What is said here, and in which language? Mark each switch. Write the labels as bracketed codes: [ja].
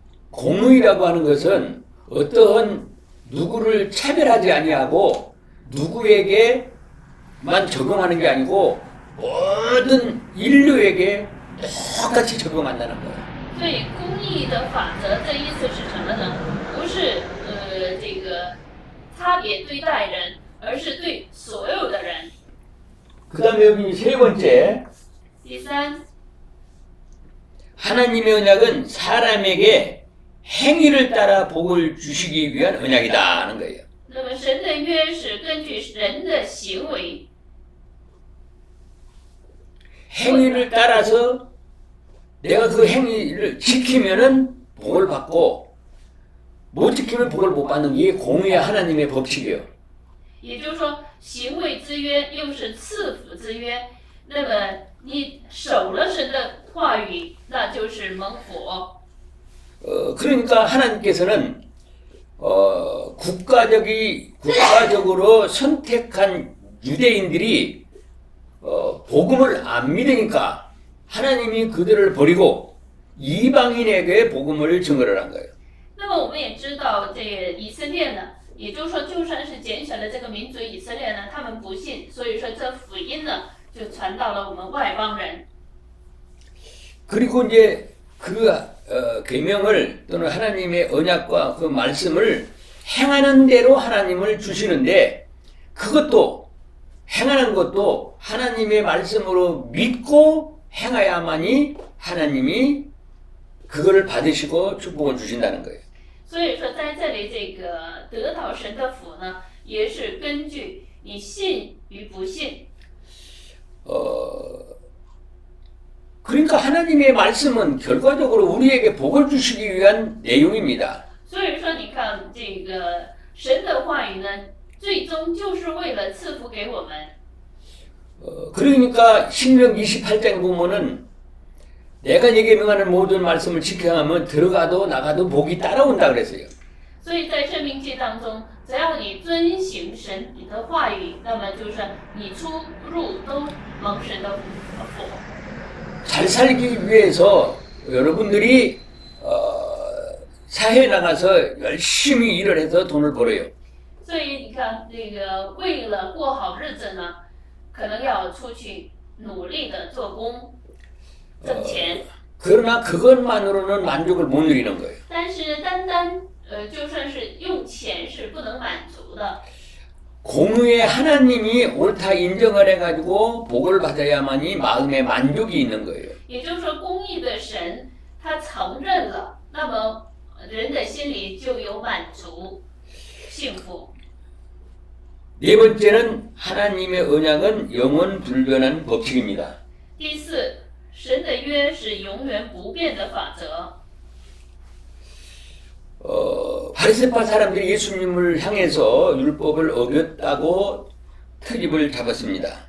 [ko] 공의라고 하는 것은 어떠한 누구를 차별하지 아니하고 누구에게만 적용하는 게 아니고 모든 인류에게 똑같이 적용한다는 거예요. [zh] 所以公义的法则这意思是什么呢？不是这个差别对待人，而是对所有的人。 [ko] 그 다음에 여기 세 번째, [zh] 第三， [ko] 하나님의 언약은 사람에게 행위를 따라 복을 주시기 위한 언약이다 하는 거예요. [zh] 那么神的约是根据人的行为， [ko] 행위를 따라서 내가 그 행위를 지키면은 복을 받고 못 지키면 복을 못 받는 게 공의의 하나님의 법칙이에요. [zh] 也就是说，行为之约又是赐福之约。那么你守了神的话语，那就是蒙福。 [ko] 그러니까 하나님께서는 국가적으로 선택한 유대인들이 복음을 안 믿으니까 하나님이 그들을 버리고 이방인에게 복음을 증거를 한 거예요. [zh] 那么我们也知道，这个以色列呢，也就是说，就算是拣选了这个民族以色列呢，他们不信，所以说这福音呢就传到了我们外邦人。 [ko] 그리고 이제 그 계명을 또는 하나님의 언약과 그 말씀을 행하는 대로 하나님을 주시는데 그것도 행하는 것도 하나님의 말씀으로 믿고 행해야만이 하나님이 그거를 받으시고 축복을 주신다는 거예요. [zh] 所以说，在这里这个得到神的福呢，也是根据你信与不信。 [ko] 그러니까 하나님의 말씀은 결과적으로 우리에게 복을 주시기 위한 내용입니다. [zh] 所以说，你看这个神的话语呢，最终就是为了赐福给我们。 [ko] 그러니까 신명 28장에 보면은 내가 네게 명하는 모든 말씀을 지켜하면 들어가도 나가도 복이 따라온다 그랬어요. [zh] 所以在生命记当中，只要你遵行神你的话语，那么就是你出入都蒙神的福。 [ko] 잘 살기 위해서 여러분들이 사회에 나가서 열심히 일을 해서 돈을 벌어요. [zh] 所以你看，这个为了过好日子呢，可能要出去努力的做工，挣钱。 [ko] 그러나 그것만으로는 만족을 못 누리는 거예요. [zh] 但是单单就算是用钱是不能满足的。 [ko] 공의의 하나님이 옳다 인정을 해가지고 복을 받아야만이 마음에 만족이 있는 거예요. [zh] 也就是说，公义的神他承认了，那么人的心里就有满足、幸福。 [ko] 네 번째는 하나님의 언약은 영원 불변한 법칙입니다. [zh] 第四，神的约是永远不变的法则。 [ko] 바리새파 사람들이 예수님을 향해서 율법을 어겼다고 트집을 잡았습니다.